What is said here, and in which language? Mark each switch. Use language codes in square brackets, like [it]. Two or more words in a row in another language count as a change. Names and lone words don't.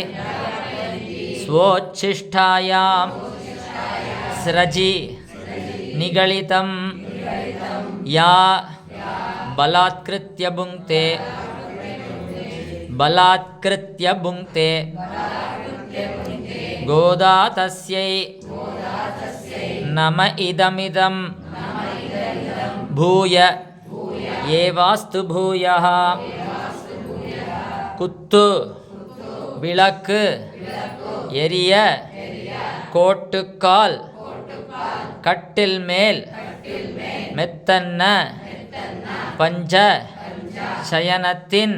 [sa] ಸ್ವೋಚ್ಛಿಷ್ಟಾಯಾಂ ಸ್ರಜಿ ನಿಗಳಿತಂ ಯಾ ಬಲಾತ್ಕೃತ್ಯ ಭುಂಕ್ತೆ ಗೋದಾ ತಸ್ಯೈ ನಮ ಇದಮಿದಂ ಭೂಯ ಏವಾಸ್ತು ಭೂಯಃ. [ta] குத்து விளக்கு எரிய கோட்டுக்கால் கட்டில் மேல் மெத்தன்ன பஞ்ச சயனத்தின்